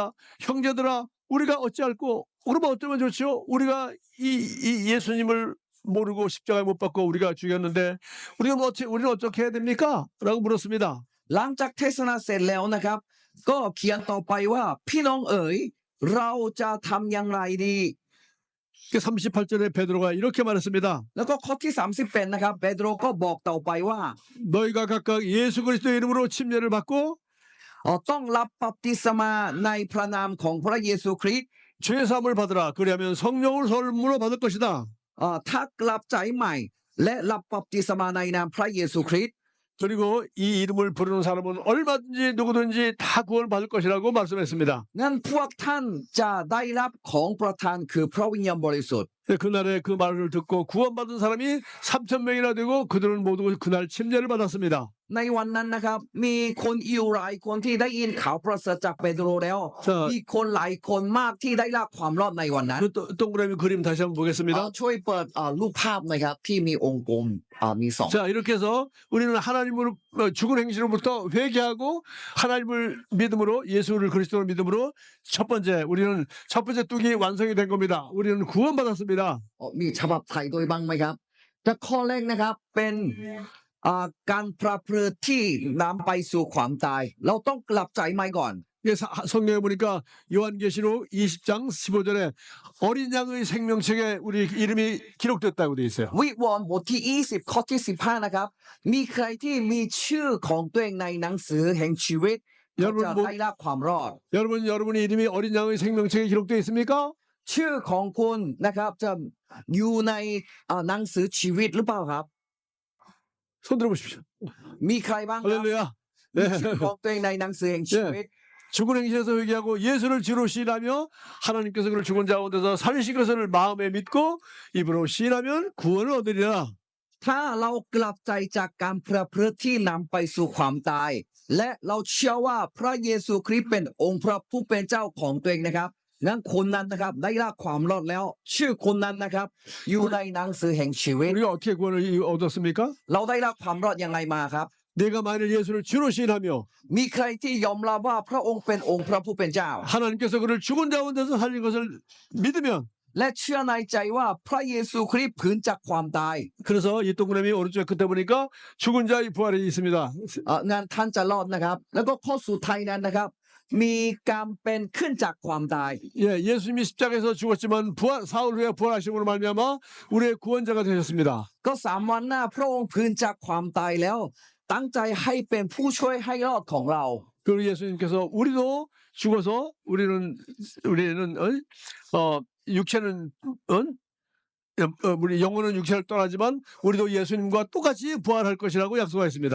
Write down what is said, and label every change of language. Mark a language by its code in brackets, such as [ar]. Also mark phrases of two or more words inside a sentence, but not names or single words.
[ko] 형제들아 우리가 어찌할꼬 그러면 어쩌면 좋지요? 우리가 이 예수님을 모르고 십자가에 못 박고 우리가 죽였는데 우리는 어떻게 해야 됩니까? 라고 물었습니다. [th] หลังจากเทศนาเสร็จแล้วนะครับก็เขียนต่อไปว่าพี่น้องเอ๋ยเราจะทำอย่างไรดี [ko] 38절에 베드로가 이렇게 말했습니다. [th] แล้วก็ข้อที่30นะครับเปโตรก็บอกต่อไปว่า [ko] 너희가 각각 예수 그리스도의 이름으로 침례를 받고 [th] ต้องรับบัพติศมาในพระนามของพระเยซูคริสต์ [ko] 죄사함을 받으라. 그리하면 성령을 선물로 받을 것이다. [th] ถ้ากลับใจใหม่และรับบัพติศมาในนามพระเยซูคริสต์ [ko] 그리고 이 이름을 부르는 사람은 얼마든지 누구든지 다 구원받을 것이라고 말씀했습니다. [th] งั้นพวกท่านจะได้รับของประทานคือพระวิญญาณบริสุทธิ์ [ko] 그날에 그 말을 듣고 구원받은 사람이 3,000명이나 되고 그들은 모두 그날 침례를 받았습니다. [th] ในวันนั้นนะครับมีคนอิวหลายคนที่ได้ยินข่าวประเสริฐจากเปโตรแล้วมีคนหลายคนมากที่ได้รับความรอดในวันนั้น [ko] 그 동그라미 그림 다시 한번 보겠습니다. [th] ช่วยเปิดรูปภาพหน่อยครับที่มีองค์กลมมี 2 [ko] 자, 이렇게 해서 우리는 하나님을 죽은 행실로부터 회개하고 하나님을 믿음으로 예수를 그리스도를 믿음으로 우리는 첫 번째 뚝이 완성이 된 겁니다. 우리는 구원받았습니다. [th] มีฉบับไทยด้วยบ้างไหมครับแต่ข้อแรกนะครับเป็นการประพฤติที่นำไปสู่ความตายเราต้องกลับใจใหม่ก่อน [ko] 성경에 보니까 요한계시록 20장 15절에 어린 양의 생명책에 우리 이름이 기록됐다고 돼 있어요. [th] วิวรณ์บทที่20ข้อที่15นะครับมีใครที่มีชื่อของตัวเองในหนังสือแห่งชีวิตเขาจะได้รับความรอด [ko] 여러분의 이름이 어린 양의 생명책에 기록되어 있습니까? [th] ชื่อของคุณนะครับจะอยู่ในหนังสือชีวิตหรือเปล่าครับ [ko] 손 들어보십시오. [th] มีใครบ้างครับ [ko] 할렐루야. [th] มีชื่อของตัวเองในหนังสือแห่งชีวิต [ko] 죽은 행실에서 회개하고 예수를 주로 시인하며 하나님께서 그를 죽은 자 가운데서 살리신 것을 마음에 믿고 입으로 시인하면 구원을 얻으리라. [th] ถ้าเรากลับใจจากการประพฤติที่นำไปสู่ความตาย และเราเชื่อว่าพระเยซูคริสต์เป็นองค์พระผู้เป็นเจ้าของตัวเองนะครับงั้นคนนั้นนะครับได้รับความรอดแล้ว ชื่อคนนั้นนะครับอยู่ในหนังสือแห่งชีวิต [ko] 우리가 어떻게 구원을 얻었습니까? [th] เราได้รับความรอดยังไงมาครับ [ko] 내가 만일 예수를 주로 시인하며 [th] มีใครที่ยอมรับว่าพระองค์เป็นองค์พระผู้เป็นเจ้า [ko] 하나님께서 그를 죽은 자 가운데서 살린 것을 믿으면 [th] และเชื่อในใจว่าพระเยซูคริสต์ผืนจากความตาย [ko] 그래서 이 동그라미 오른쪽 끝에 보니까 죽은 자의 부활이 있습니다. [th] งั้นท่านจะรอดนะครับ แล้วก็ข้อสุดท้ายนั้นนะครับ มีการเป็นขึ้นจากความตาย [ko] 예, 예수님이 십자가에서 죽었지만 사흘 후에 부활하심으로 말미암아 우리의 구원자가 되셨습니다. [th] ก็3 วันหน้าพระองค์ผืนจากความตายแล้ว ตั้งใจให้เป็นผู้ช่วยให้รอดของเรา [ko] 그리고 예수님께서 우리도 죽어서 우리는 육체는 우리 영혼은 육체를 떠나지만 우리도 예수님과 똑같이 부활할 것이라고 약속하였습니다.